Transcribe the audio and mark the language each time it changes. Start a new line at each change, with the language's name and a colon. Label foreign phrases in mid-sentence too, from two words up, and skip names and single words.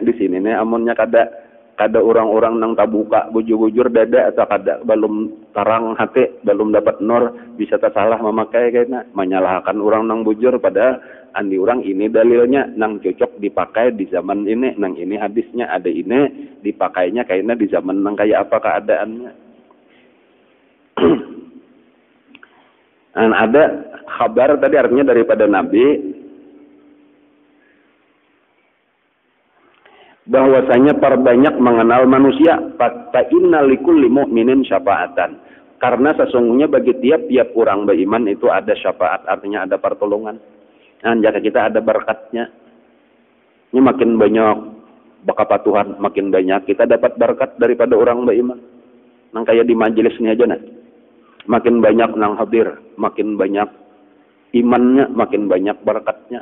Banjar: Di sini nih amunnya kada orang-orang nang tabuka bujur-bujur dada atau kada belum terang hati, belum dapat nur bisa tersalah memakai kayaknya menyalahkan orang nang bujur pada andi orang ini dalilnya nang cocok dipakai di zaman ini, nang ini hadisnya ada ini dipakainya kayaknya di zaman nang kayak apa keadaannya. Dan ada kabar tadi artinya daripada Nabi bahwasanya perbanyak mengenal manusia,
Arabic: فإن لكل مؤمن شفاعة,
Banjar: karena sesungguhnya bagi tiap-tiap orang beriman itu ada syafaat, artinya ada pertolongan. Nah, jika kita ada berkatnya, ini makin banyak bakat Tuhan, makin banyak kita dapat berkat daripada orang beriman. Nang kayak di majelis ini aja nah, makin banyak nang hadir, makin banyak imannya, makin banyak berkatnya.